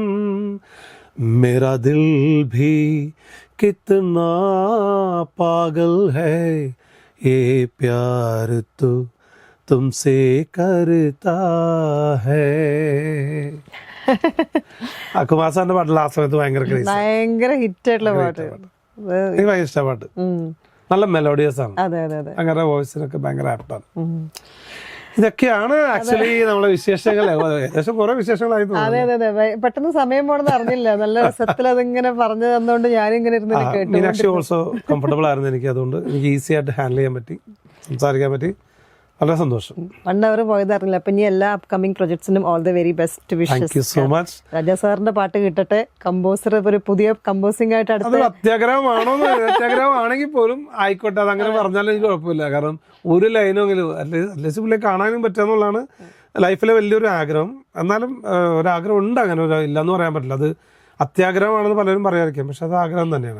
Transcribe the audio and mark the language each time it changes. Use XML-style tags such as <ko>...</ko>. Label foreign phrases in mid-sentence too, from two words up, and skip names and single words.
<hi>मेरा दिल भी कितना पागल है ये प्यार तो तुमसे करता है.</hi> <ml>കുമാസാന്റെ പാട്ടിൽ ആ സമയത്ത് ഭയങ്കര ഹിറ്റ് ആയിട്ടുള്ള പാട്ട്. എനിക്ക് ഭയങ്കര ഇഷ്ട പാട്ട്. നല്ല മെലോഡിയസ് ആണ്. അങ്ങനെ വോയിസിനൊക്കെ ഭയങ്കര ആപ്റ്റാണ്. ഇതൊക്കെയാണ് ആക്ച്വലി നമ്മളെ വിശേഷങ്ങൾ. ഏകദേശം കുറെ വിശേഷങ്ങളായി. അതെ അതെ അതെ, പെട്ടെന്ന് സമയം പോണെന്ന് അറിഞ്ഞില്ല. നല്ല രസത്തിൽ അതിങ്ങനെ പറഞ്ഞു തന്നോണ്ട് ഞാനിങ്ങനെ ഇരുന്ന് കേട്ടു. മീനാക്ഷി</ml> <en>also comfortable</en> <ml>ആയിരുന്നു എനിക്ക്. അതുകൊണ്ട് എനിക്ക് ഈസി ആയിട്ട് ഹാൻഡിൽ ചെയ്യാൻ പറ്റി, സംസാരിക്കാൻ പറ്റി. വളരെ സന്തോഷം. 1 hour പോയത് അറിഞ്ഞില്ല. അപ്പൊ ഇനി എല്ലാ</ml> <en>upcoming projectsinum all the very best wishes. thank you so much.</en> <ml>രാജാ സാറിന്റെ പാട്ട് കിട്ടട്ടെ. കമ്പോസർ ഒരു പുതിയ കമ്പോസിംഗ് ആയിട്ട് അത് അത്യാഗ്രഹമാണോ? അത്യാഗ്രഹമാണെങ്കിൽ പോലും ആയിക്കോട്ടെ, അതങ്ങനെ പറഞ്ഞാലും എനിക്ക് കുഴപ്പമില്ല. കാരണം ഒരു ലൈനെങ്കിലും അറ്റ്ലീസ്റ്റ് പുള്ളിയെ കാണാനും പറ്റുകയെന്നുള്ളതാണ് ലൈഫിലെ വലിയൊരു ആഗ്രഹം. എന്നാലും ഒരാഗ്രഹം ഉണ്ട്, അങ്ങനെ ഇല്ലയെന്ന് പറയാൻ പറ്റില്ല. അത് അത്യാഗ്രഹമാണെന്ന് പലരും പറയാതിരിക്കാം, പക്ഷെ അത് ആഗ്രഹം തന്നെയാണ്.</ml>